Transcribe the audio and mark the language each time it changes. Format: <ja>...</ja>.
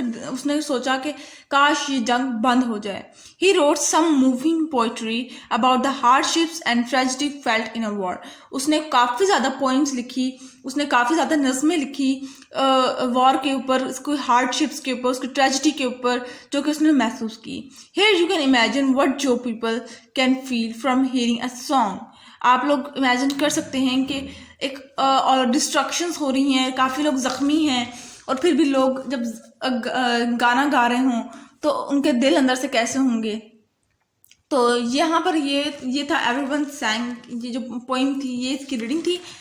<ur>اس نے سوچا کہ کاش یہ جنگ بند ہو جائے.</ur> <en>He wrote some moving poetry about the hardships and tragedy felt in a war.</en> <ur>اس نے کافی زیادہ پوئمز لکھی، اس نے کافی زیادہ نظمیں لکھی وار کے اوپر، اس کو ہارڈ شپس کے اوپر، اس کی ٹریجڈی کے اوپر، جو کہ اس نے محسوس کی.</ur> <en>Here you can imagine what Joe people can feel from hearing a song.</en> <ur>آپ لوگ امیجن کر سکتے ہیں کہ ایک اور ڈسٹرکشنز ہو رہی ہیں، کافی لوگ زخمی ہیں، اور پھر بھی لوگ جب گانا گا رہے ہوں تو ان کے دل اندر سے کیسے ہوں گے. تو یہاں پر یہ تھا ایوری ون سینگ، یہ جو پوئم تھی یہ اس کی ریڈنگ تھی.</ur>